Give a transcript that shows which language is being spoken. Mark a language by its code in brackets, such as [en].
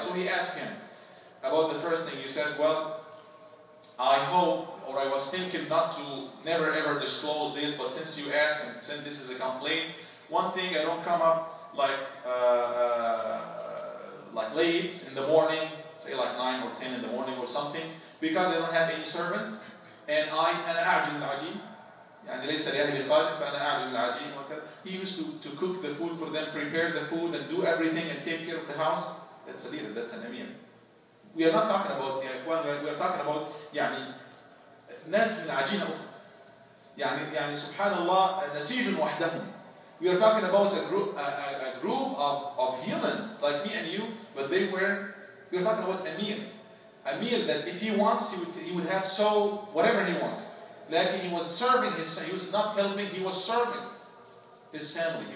[en] So he asked him about the first thing. He said, well, I hope, or I was thinking never ever disclose this, but since you asked and since this is a complaint, one thing, I don't come up like late in the morning, say like 9 or 10 in the morning or something, because I don't have any servant, and [ar] أنا أعجن العجين. يعني ليس لأهل خادم فأنا أعجن العجين وكذا. [en] He used to cook the food for them, prepare the food, and do everything and take care of the house. That's a leader. That's an Amir. We are not talking about we are talking about [ar] ناس من عجينة أخرى. يعني سبحان الله نسيج وحدهم. [en] We are talking about a group of humans like me and you, but we are talking about Amir. Amir that if he wants, he would have whatever he wants. Like he was serving he was not helping, he was serving his family.